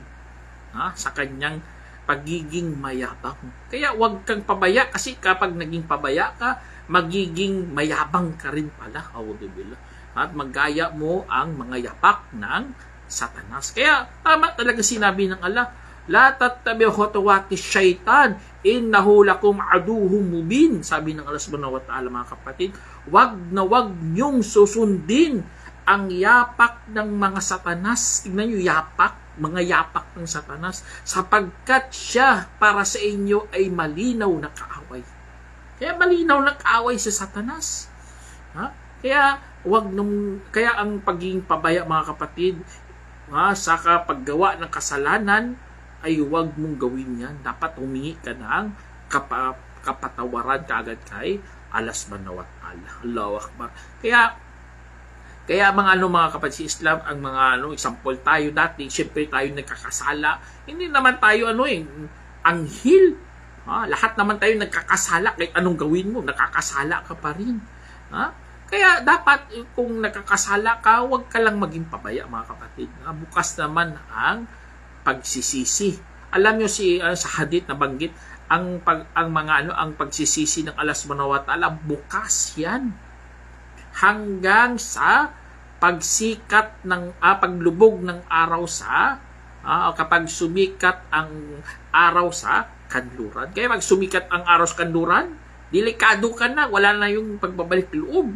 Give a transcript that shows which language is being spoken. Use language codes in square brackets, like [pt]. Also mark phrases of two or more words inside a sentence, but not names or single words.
[tl] Sa kanyang pagiging mayabang. Kaya huwag kang pabaya kasi kapag naging pabaya ka, magiging mayabang ka rin pala. [ar] Auzubillah. [tl] At maggaya mo ang mga yapak ng Satanas. Kaya tama talaga sinabi ng Allah, [ar] لا تتبعوا خطوات الشيطان إنه لكم عدو مبين. [tl] Sabi ng Allah [ar] سبحانه وتعالى [tl] mga kapatid, wag niyong susundin ang yapak ng mga Satanas. Tignan niyo, mga yapak ng Satanas, sapagkat siya para sa inyo ay malinaw na kaaway. Kaya malinaw na kaaway sa Satanas. Kaya kaya ang pagiging pabaya mga kapatid, sa paggawa ng kasalanan ay huwag mong gawin yan. Dapat humingi ka ng kapatawaran kaagad kay Allah [ar] سبحانه وتعالى. الله أكبر. [tl] Kaya mga kapatid sa Islam, ang mga example tayo dati, syempre tayo nagkakasala. Hindi naman tayo anghel. Lahat naman tayo nagkakasala, kahit anong gawin mo, nakakasala ka pa rin. Kaya dapat kung nakakasala ka, huwag ka lang maging pabaya mga kapatid. Bukas naman ang pagsisisi. Alam niyo sa hadith na banggit, ang pagsisisi ng Allah [ar] سبحانه وتعالى, [tl] bukas yan. Hanggang sa pagsikat ng paglubog ng araw kapag sumikat ang araw sa kanluran. Kaya pag sumikat ang araw sa kanluran, delikado ka na, wala na yung pagbabalik loob.